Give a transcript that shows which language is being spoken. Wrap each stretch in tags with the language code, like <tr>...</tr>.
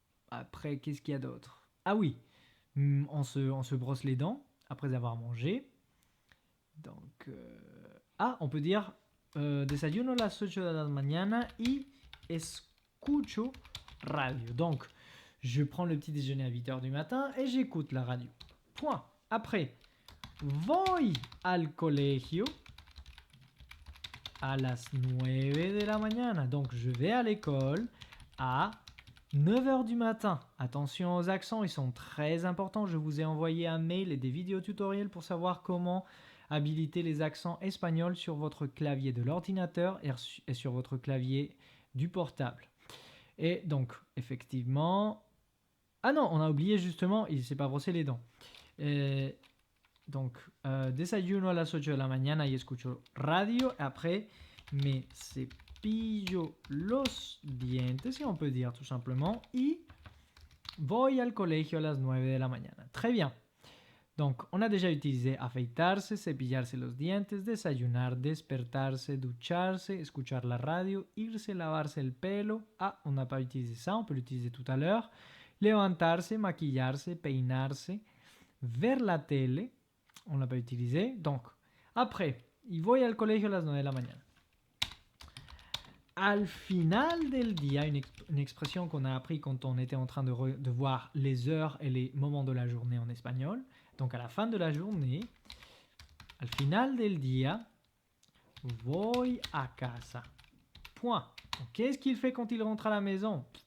<fr>Après, qu'est-ce qu'il y a d'autre? Oui, on se brosse les dents après avoir mangé. Donc, on peut dire</fr> <es>desayuno a las 8 de la mañana y escucho radio.</es> <fr>Donc, je prends le petit déjeuner à 8h du matin et j'écoute la radio. Point.</fr> <es>Après, voy al colegio a las 9 de la mañana.</es> <fr>Donc, je vais à l'école à 9h du matin. Attention aux accents, ils sont très importants. Je vous ai envoyé un mail et des vidéos tutoriels pour savoir comment habiliter les accents espagnols sur votre clavier de l'ordinateur et sur votre clavier du portable. Et donc, effectivement... non, on a oublié justement, il ne s'est pas brossé les dents.</fr> <es>Donc, desayuno a las 8 de la mañana y escucho radio. Après, me cepillo los dientes,</es> <fr>si on peut dire tout simplement,</fr> <es>y voy al colegio a las 9 de la mañana.</es> <fr>Très bien. Donc, on a déjà utilisé</fr> <es>afeitarse, cepillarse los dientes, desayunar, despertarse, ducharse, escuchar la radio, irse, lavarse el pelo.</es> <fr>On n'a pas utilisé ça, on peut l'utiliser tout à l'heure.</fr> <es>Levantarse, maquillarse, peinarse, ver la tele.</es> <fr>On l'a pas utilisé. Donc, après,</fr> <es>y voy al colegio a las 9 de la mañana. Al final del día,</es> <fr>une expression qu'on a appris quand on était en train de voir les heures et les moments de la journée en espagnol. Donc à la fin de la journée,</fr> <es>al final del día, Voy a casa.</es> <fr>Point. Donc, qu'est-ce qu'il fait quand il rentre à la maison?</fr>